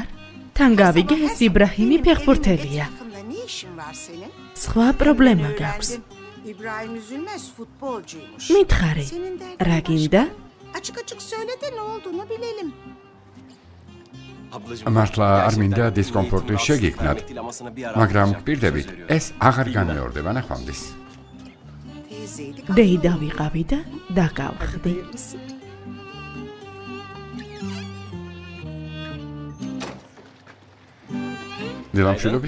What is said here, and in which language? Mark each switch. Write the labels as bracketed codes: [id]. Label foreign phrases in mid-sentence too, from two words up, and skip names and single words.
[ka] თან გავიგე, ეს იბრაჰიმი ფეხბურთელია. სხვა პრობლემა გაქვს. [tr] İbrahim Üzülmez futbolcuymuş. [ka] მითხარი, რა გინდა? [tr] Açık söyle de ne olduğunu bilelim. [ka] მართლა არ მინდა დისკომფორტი შეგიქმნათ, მაგრამ გპირდებით, ეს აღარ განმეორდება ნახვამდის. დეიდა ვიყავი და დაგავხდი. დილამშვიდობის?